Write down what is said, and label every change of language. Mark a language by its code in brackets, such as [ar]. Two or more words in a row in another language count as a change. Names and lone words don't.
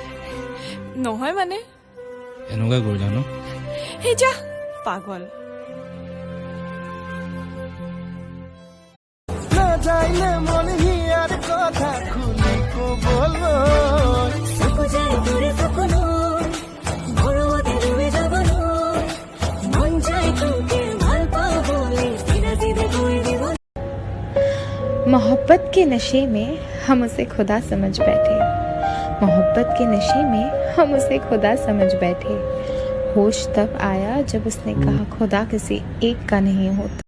[as] নহয় মানে এনেকুৱা কৰিলা ন হে যা পাগল যাইলে মন হিয়ার কথা খুলি কবলৈ [hi] मोहब्बत के नशे में हम उसे खुदा समझ बैठे मोहब्बत के नशे में हम उसे खुदा समझ बैठे होश तब आया जब उसने कहा खुदा किसी एक का नहीं होता